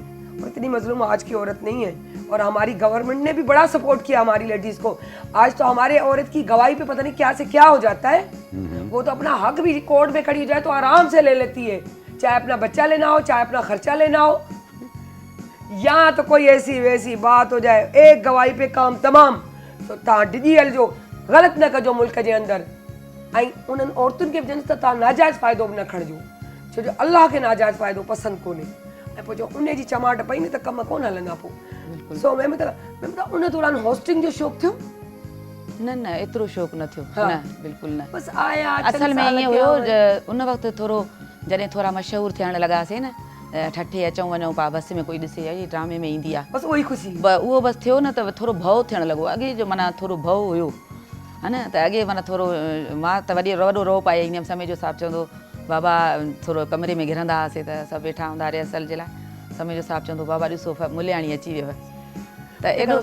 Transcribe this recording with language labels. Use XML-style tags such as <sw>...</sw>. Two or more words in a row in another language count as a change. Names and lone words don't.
<hi>और इतनी मजलूम आज की औरत नहीं है, और हमारी गवर्नमेंट ने भी बड़ा सपोर्ट किया हमारी लेडीज को। आज तो हमारे औरत की गवाही पे पता नहीं क्या से क्या हो जाता है, वो तो अपना हक भी कोर्ट में खड़ी हो जाए तो आराम से ले लेती है, चाहे अपना बच्चा लेना हो, चाहे अपना खर्चा लेना हो, या तो कोई ऐसी वैसी बात हो जाए, एक गवाही पे काम तमाम।</hi> <sd>तो तव्हां डिॼी हलिजो, ग़लति न कजो मुल्क जे अंदरि, ऐं उन्हनि औरतुनि खे बि जन त तव्हां नाजाइज़ फ़ाइदो बि न खणिजो, छो जो अलाह खे नाजाइज़ फ़ाइदो पसंदि कोन्हे, ऐं पोइ जो उन जी चमाट पई न त कम कोन हलंदा पोइ। सो मैं मतलब उन दौरान होस्टिंग जो शौक़ु थियो? न न एतिरो शौक़ु न थियो, न बिल्कुलु न। बसि आया असल में ईअं हुयो, उन वक़्तु थोरो जॾहिं थोरा मशहूरु थियण लॻासीं न, ठठे अचूं वञूं पा, बस में कोई ॾिसे आई ड्रामे में ईंदी आहे, बसि उहो ई ख़ुशी, उहो बसि थियो न, त थोरो भउ थियणु लॻो। अॻे जो माना थोरो भउ हुयो, है न, त अॻे माना थोरो मां त वॾो रो पाए ईंदी हुअमि। समय जो साहब चवंदो बाबा, थोरो कमरे में घिरंदा हुआसीं त सभु वेठा हूंदा रिहर्सल जे लाइ, समय जो साहब चवंदो बाबा ॾिसो मुलियाणी अची वियव, त एॾो</sd>